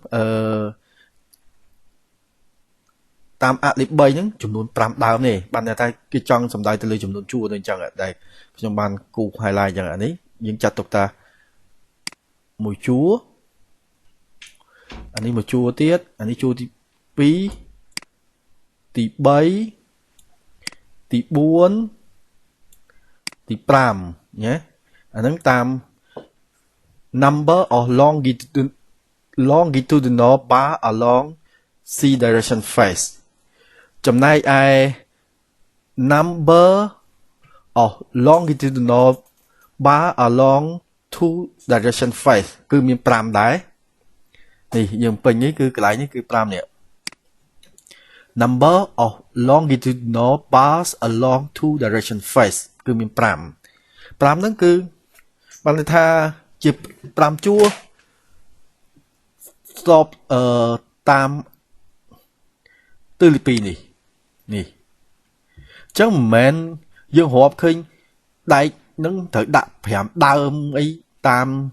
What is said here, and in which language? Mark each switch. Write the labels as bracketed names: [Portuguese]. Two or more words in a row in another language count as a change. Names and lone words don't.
[Khmer] តាមអលេខ3ហ្នឹងចំនួន5ដើមទេបានតែគេចង់សំដៅទៅលើចំនួនជួរទៅអញ្ចឹងដែលខ្ញុំបានគូ highlight អញ្ចឹងអានេះយើងចាត់ទុកថា1ជួរអានេះ1ជួរទៀតអានេះជួរទី 2ទី3ទី4ទី5ញ៉េអាហ្នឹងតាម [English] number of longitudinal bar along C direction face [Khmer] ចំណែកឯ [English] number of longitudinal bar along two direction face [Khmer] គឺមាន5ដែរនេះយើងពេញនេះគឺកន្លែងនេះគឺ5នេះ [English] number of longitudinal bars along two direction face [Khmer] គឺមាន5ហ្នឹងគឺបានន័យថាជា5ជួរ ស្របតាមទិសទី2នេះអញ្ចឹងមិនមែនយើងរាប់ឃើញដែកនឹងត្រូវដាក់5ដើមអីតាម